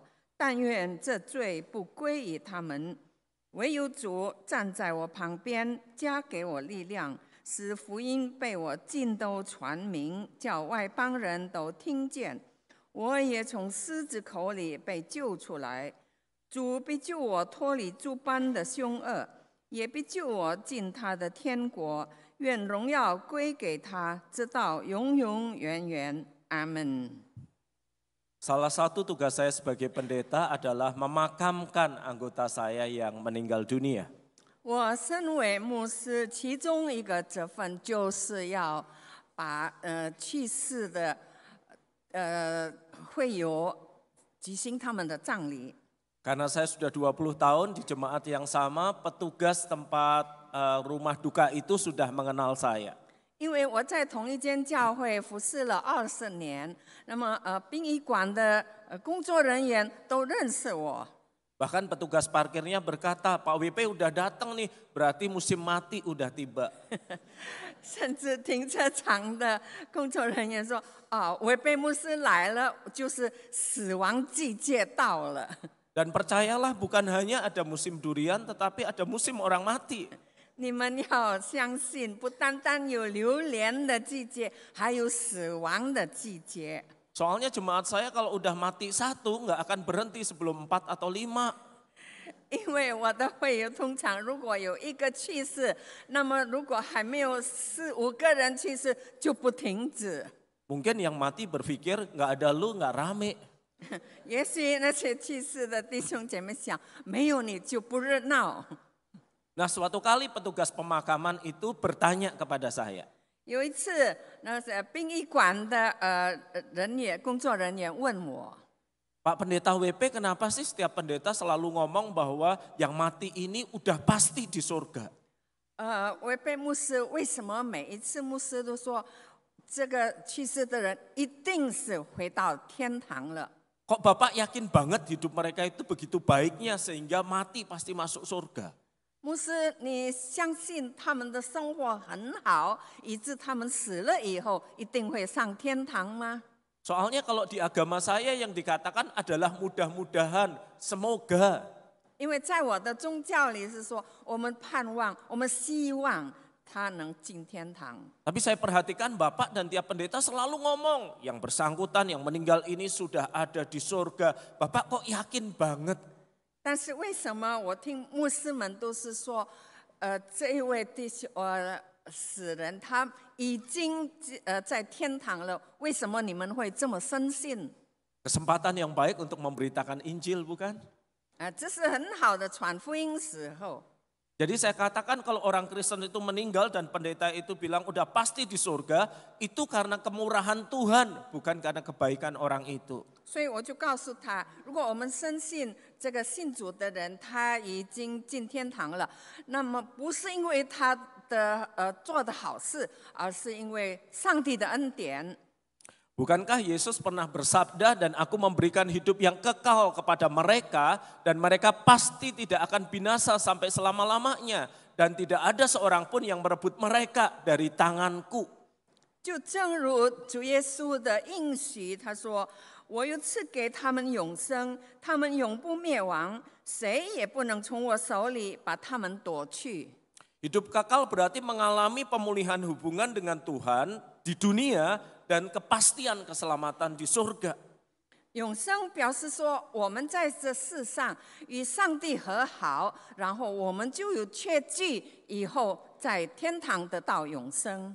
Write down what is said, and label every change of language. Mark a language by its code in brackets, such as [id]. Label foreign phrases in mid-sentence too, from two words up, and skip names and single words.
[zh] 但愿这罪不归于他们，唯有主站在我旁边，加给我力量，使福音被我尽都传明，叫外邦人都听见。我也从狮子口里被救出来，主必救我脱离诸般的凶恶，也必救我进他的天国。愿荣耀归给他，直到永永远远。阿门。 [id] Salah satu tugas saya sebagai pendeta adalah memakamkan anggota saya yang meninggal dunia. [zh] 我身为牧师，其中一个责分就是要把去世的会友举行他们的葬礼。 [id] Karena saya sudah 20 tahun di jemaat yang sama, petugas tempat rumah duka itu sudah mengenal saya. [zh] 因为我在同一间教会服侍了20年，那么殡仪馆的工作人员都认识我。 [id] Bahkan petugas parkirnya berkata, Pak WP udah datang nih, berarti musim mati udah tiba. [zh] 甚至停车场的工作人员说：“违背牧师来了，就是死亡季节到了。” [id] Dan percayalah bukan hanya ada musim durian, tetapi ada musim orang mati. [zh] 你们要相信，不单单有榴莲的季节，还有死亡的季节。 [id] Soalnya jemaat saya kalau udah mati satu nggak akan berhenti sebelum 4 atau 5. [zh] 因为我的会友通常如果有一个去世，那么如果还没有4、5个人去世，就不停止。 [id] Mungkin yang mati berpikir nggak ada lu nggak rame. [zh] 也许那些去世的弟兄姐妹想，没有你就不热闹。 [id] Nah, suatu kali petugas pemakaman itu bertanya kepada saya. [zh] 有一次，那是殡仪馆的工作人员问我。 [id] Pak Pendeta WP, kenapa sih setiap pendeta selalu ngomong bahwa yang mati ini udah pasti di surga? [zh] WP 牧师为什么每一次牧师都说，这个去世的人一定是回到天堂了？ [id] Kok Bapak yakin banget hidup mereka itu begitu baiknya sehingga mati pasti masuk surga? [zh] 牧师，你相信他们的生活很好，以致他们死了以后一定会上天堂吗？ [id] Soalnya kalau di agama saya yang dikatakan adalah mudah-mudahan, semoga. [zh] 因为在我的宗教里是说，我们盼望，我们希望他能进天堂。 [id] Tapi saya perhatikan Bapak dan tiap pendeta selalu ngomong, yang bersangkutan, yang meninggal ini sudah ada di surga. Bapak kok yakin banget? [zh] 但是为什么我听牧师们都是说，这一位弟兄死人他已经在天堂了，为什么你们会这么深信？ [id] Kesempatan yang baik untuk memberitakan Injil, bukan? [zh] 这是很好的传福音时候。 [id] Jadi saya katakan kalau orang Kristen itu meninggal dan pendeta itu bilang udah pasti di surga, itu karena kemurahan Tuhan, bukan karena kebaikan orang itu. [zh] 所以我就告诉他，如果我们深信这个信主的人他已经进天堂了，那么不是因为他的做的好事，而是因为上帝的恩典。 [id] Bukankah Yesus pernah bersabda dan aku memberikan hidup yang kekal kepada mereka dan mereka pasti tidak akan binasa sampai selama-lamanya dan tidak ada seorang pun yang merebut mereka dari tanganku. [zh] 就正如主耶稣的应许，他说：“我又赐给他们永生，他们永不灭亡，谁也不能从我手里把他们夺去。” [id] Hidup kekal berarti mengalami pemulihan hubungan dengan Tuhan di dunia dan kepastian keselamatan di surga. [zh] 永生表示说，我们在这世上与上帝和好，然后我们就有确据，以后在天堂得到永生。